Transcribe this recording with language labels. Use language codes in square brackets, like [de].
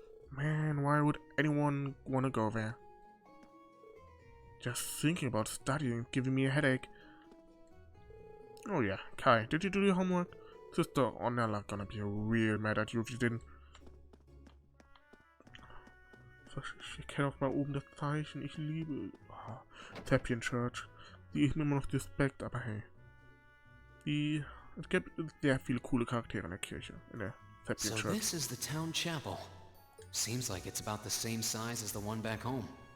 [en] Man, why would anyone wanna go there? Just thinking about studying is giving me a headache. Oh yeah, Kai, did you do your homework? Sister Ornella gonna be real mad at you if you didn't. [de] Ich erkenne auch mal oben das Zeichen. Ich liebe Septian Church. Die ist mir immer noch suspekt, aber hey. Es gibt sehr viele coole Charaktere in der Kirche, in der Septian Church. [en] So this is the town chapel. Seems like it's about the same size as the one back home.